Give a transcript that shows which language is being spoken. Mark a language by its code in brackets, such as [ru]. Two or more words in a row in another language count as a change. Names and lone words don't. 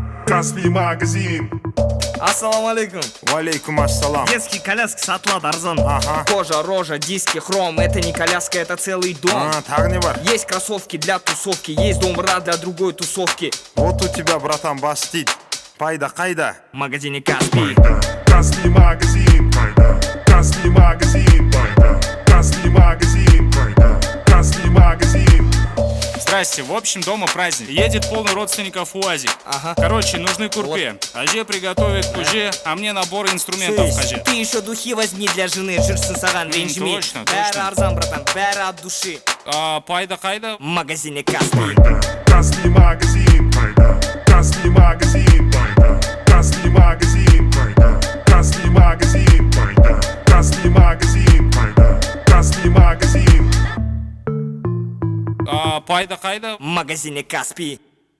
[ru] Каспий магазин. [ar] السلام عليكم. وعليكم السلام. [ru] Детские коляски [kk] сатылады арзан. [ru] Ага. Кожа, рожа, диски, хром. Это не коляска, это целый дом. [kk] Тағы не бар? [ru] Есть кроссовки для тусовки, есть домбыра для другой тусовки. Вот у тебя, [kk] братан, бас дейді. Пайда қайда? [ru] В магазине Каспий. Каспий магазин. Каспий магазин. Каспий магазин. Каспий магазин. Здрасте, в общем, дома праздник. Едет полный родственников УАЗик. Ага. Короче, нужны курпе. Аже приготовит куже, а мне набор инструментов хаже. Ты еще духи возьми для жены. [kk] Жүрсін саған ренжіме. [ru] Точно, [kk] Бәрі [ru] точно. [kk] арзан, братан, бәрі [ru] от души. [kk] Пайда қайда? [ru] В магазине Каспий. Каспий магазин. Каспий магазин. Каспий магазин. Каспий магазин. Каспий магазин. Каспий магазин. [kk] Пайда қайда? [ru] В магазине Каспий.